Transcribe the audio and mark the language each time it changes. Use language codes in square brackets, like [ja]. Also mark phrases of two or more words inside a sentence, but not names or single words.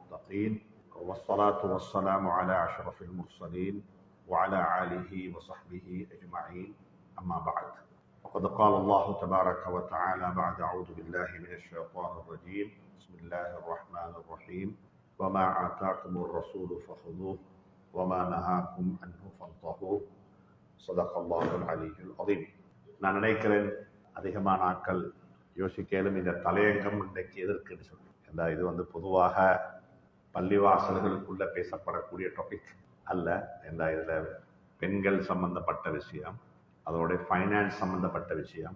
[ar] المتقين والصلاة والسلام على أشرف المرسلين وعلى آله وصحبه أجمعين أما بعد وقد قال الله تبارك وتعالى بعد أعوذ بالله من الشيطان الرجيم بسم الله الرحمن الرحيم وما آتاكم الرسول فخذوه وما نهاكم عنه فانتهوا صدق الله العلي العظيم. [ta] நான் நினைக்கிறேன் அதிகமான ஆட்கள் யோசிக்கலும் இந்த தலையங்கம் இன்றைக்கு எதற்குன்னு சொல்லி. இது பொதுவாக பள்ளிவாசல்களுக்குள்ள பேசப்படக்கூடிய டாபிக் அல்ல. இதில் பெண்கள் சம்பந்தப்பட்ட விஷயம், அதோட ஃபைனான்ஸ் சம்பந்தப்பட்ட விஷயம்.